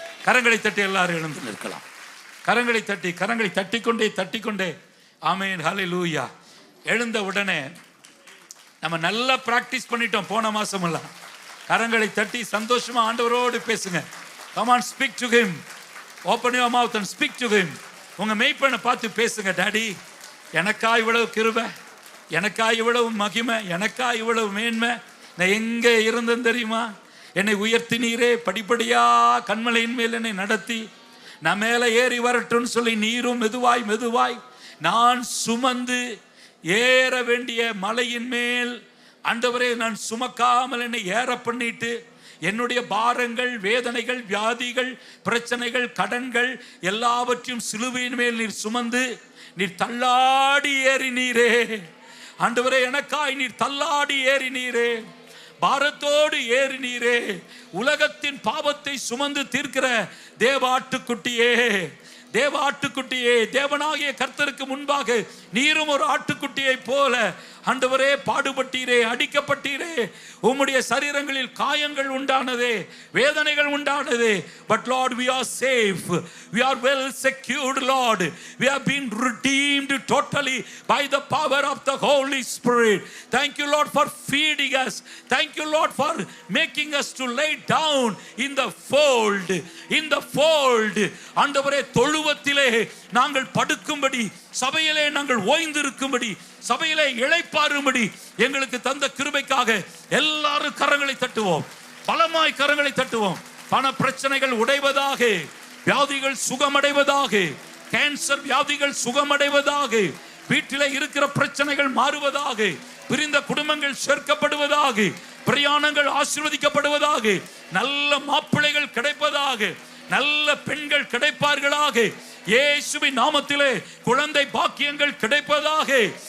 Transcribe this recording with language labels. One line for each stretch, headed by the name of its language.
Tamil: கரங்களை தட்டி எல்லாரும் எழுந்து நிற்கலாம். கரங்களை தட்டிக்கொண்டே ஆமேன் ஹல்லேலூயா. எழுந்த உடனே நம்ம நல்லா பிராக்டிஸ் பண்ணிட்டோம் போன மாசம் எல்லாம். கரங்களை தட்டி சந்தோஷமா ஆண்டவரோடு பேசுங்க.
English: Come on, speak to him. Open your mouth and speak to him.
Tamil: உங்க மேய்ப்பனை பார்த்து பேசுங்க. டாடி, எனக்கா இவ்வளவு கிருபை, எனக்கா இவ்வளவு மகிமை, எனக்கா இவ்வளவு மேன்மை, நான் எங்க இருந்தேன் தெரியுமா? என்னை உயர்த்தினீரே, படிப்படியா கண்மலையின் மேல் என்னை நடத்தி நான் மேலே ஏறி வரட்டும்னு சொல்லி நீரும் மெதுவாய் நான் சுமந்து ஏற வேண்டிய மலையின் மேல் ஆண்டவரே நான் சுமக்காமல் என்னை ஏற பண்ணிட்டு, என்னுடைய பாரங்கள், வேதனைகள், வியாதிகள், பிரச்சனைகள், கடன்கள் எல்லாவற்றையும் சிலுவையின் மேல் நீர் சுமந்து நீர் தள்ளாடி ஏறினீரே. ஆண்டவரே, எனக்காய் நீர் தள்ளாடி ஏறினீரே, பாரத்தோடு ஏறினீரே. உலகத்தின் பாவத்தை சுமந்து தீர்க்கிற தேவாட்டுக்குட்டியே, தேவாட்டுக்குட்டியே, தேவனாகிய கர்த்தருக்கு முன்பாக நீரும் ஒரு ஆட்டுக்குட்டியை போல ஆண்டவரே பாடுபட்டீரே, அடிக்கப்பட்டீரே. உம்முடைய சரீரங்களில் காயங்கள் உண்டானதே, வேதனைகள் உண்டானதே.
English: But Lord, we are safe, we are well secured, Lord. We have been redeemed totally by the power of the Holy Spirit. Thank you, Lord, for feeding us. Thank you, Lord, for making us to lay down in the fold. In the fold,
Tamil: ஆண்டவரே தொழுவத்திலே நாங்கள் படுக்கும்படி, சபையிலே நாங்கள் ஓய்ந்திருக்கும்படி, சபையிலே இளைப்பாறும்படி எங்களுக்கு தந்த கிருபைக்காக எல்லாரும் கரங்களை தட்டுவோம், பலமாய் கரங்களை தட்டுவோம். பண பிரச்சனைகள் உடைவதாக, வியாதிகள் சுகமடைவதாக, கேன்சர் வியாதிகள் சுகமடைவதாக, வீட்டிலே இருக்கிற பிரச்சனைகள் மாறுவதாக, பிரிந்த குடும்பங்கள் சேர்க்கப்படுவதாக, பிரயாணங்கள் ஆசீர்வதிக்கப்படுவதாக, நல்ல மாப்பிள்ளைகள் கிடைப்பதாக, நல்ல பெண்கள் கிடைப்பார்களாக, இயேசுவின் நாமத்திலே குழந்தை பாக்கியங்கள் கிடைப்பதாக.